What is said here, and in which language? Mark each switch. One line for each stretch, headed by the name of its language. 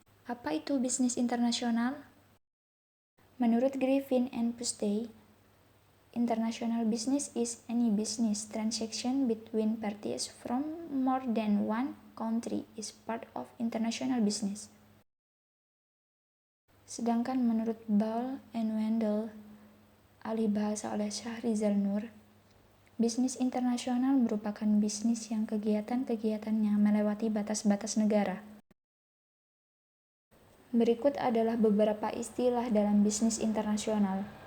Indonesian: Apa itu bisnis internasional? Menurut
English: Griffin and Pustay, international business is any business transaction between parties from more than one country is part of international business.
Indonesian: Sedangkan menurut Ball and Wendell, alih bahasa oleh Syahrizal Nur, bisnis internasional merupakan bisnis yang kegiatan-kegiatannya melewati batas-batas negara. Berikut adalah beberapa istilah dalam bisnis internasional.